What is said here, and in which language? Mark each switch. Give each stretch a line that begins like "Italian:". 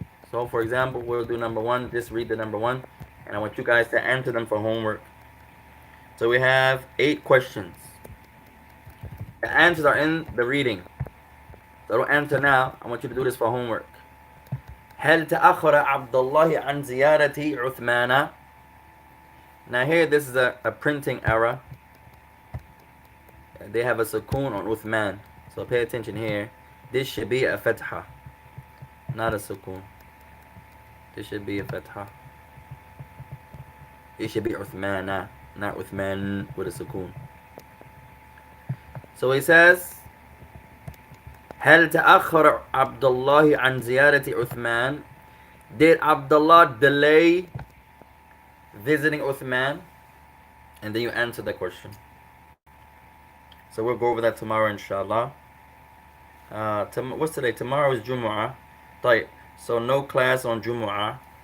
English: So for example, we'll do number 1. Just read the number 1, and I want you guys to answer them for homework. So we have 8 questions. The answers are in the reading. So don't answer now. I want you to do this for homework.
Arabic: هل تأخر عبد الله عن زيارة عثمان?
English: Now here, this is a printing error. They have a sukoon on Uthman. So pay attention here. This should be a fatha, not a sukoon. This should be a fatha. It should be Uthmana, not Uthman with a sukoon. So he says,
Arabic: هل تأخر عبد الله عن زيارة عثمان?
English: Did Abdullah delay visiting Uthman? And then you answer the question. So we'll go over that tomorrow, inshallah. What's today? Tomorrow is Jumu'ah. طيب. So no class on Jumu'ah.